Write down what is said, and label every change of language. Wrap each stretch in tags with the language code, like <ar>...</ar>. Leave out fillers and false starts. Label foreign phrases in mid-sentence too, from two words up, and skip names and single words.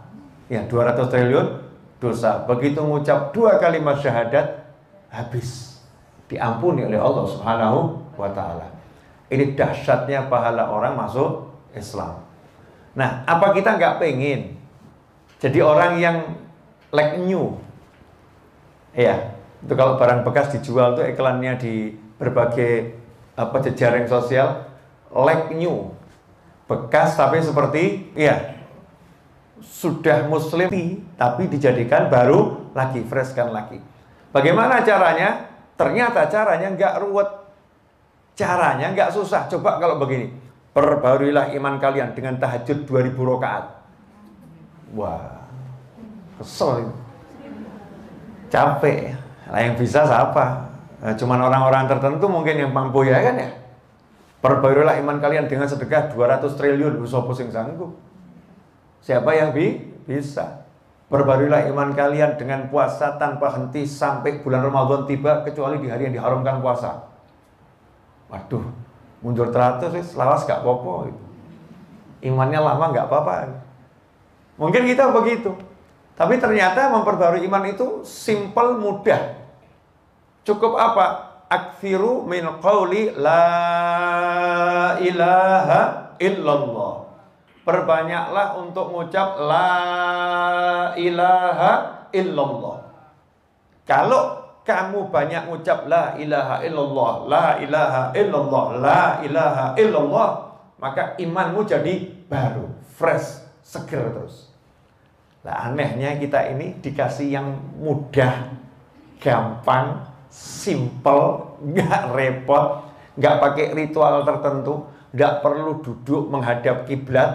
<id>Ya, 200 triliun dosa. Begitu mengucap 2 kalimat syahadat, habis. Diampuni oleh Allah</id> <ar>سبحانه وتعالى.</ar> <id>Ini dahsyatnya pahala orang masuk Islam. Nah, apa kita nggak pengen jadi orang yang</id> <en>like new?</en> <id>Ya, itu kalau barang bekas dijual tuh iklannya di berbagai jejaring sosial,</id> <en>like new,</en> <id>bekas tapi seperti sudah muslim tapi dijadikan baru lagi, fresh kan lagi. Bagaimana caranya? Ternyata caranya nggak ruwet, caranya nggak susah. Coba kalau begini, perbaruilah iman kalian dengan tahajud 2000 rakaat. Wah, kesel, capek. Lah yang bisa siapa? Nah, cuman orang-orang tertentu mungkin yang mampu, ya kan ya. Perbaruilah iman kalian dengan sedekah 200 triliun,</id> <jv>sopo sing sanggup.</jv> <id>Siapa yang bisa? Perbaruilah iman kalian dengan puasa tanpa henti sampai bulan Ramadan tiba, kecuali di hari yang diharamkan puasa. Waduh, mundur teratur sih, lawas gak apa-apa. Imannya lama gak apa-apa. Mungkin kita begitu. Tapi ternyata memperbarui iman itu simple, mudah. Cukup apa?</id> <ar>أكثر من قول لا إله إلا الله.</ar> <id>Perbanyaklah untuk mengucap</id> <ar>لا إله إلا الله.</ar> <id>Kalau kamu banyak mengucap</id> <ar>لا إله إلا الله, لا إله إلا الله, لا إله إلا الله,</ar> <id>maka imanmu jadi baru, fresh, seger terus. Lah anehnya kita ini dikasih yang mudah, gampang, simple, nggak repot, nggak pakai ritual tertentu, nggak perlu duduk menghadap kiblat.</id>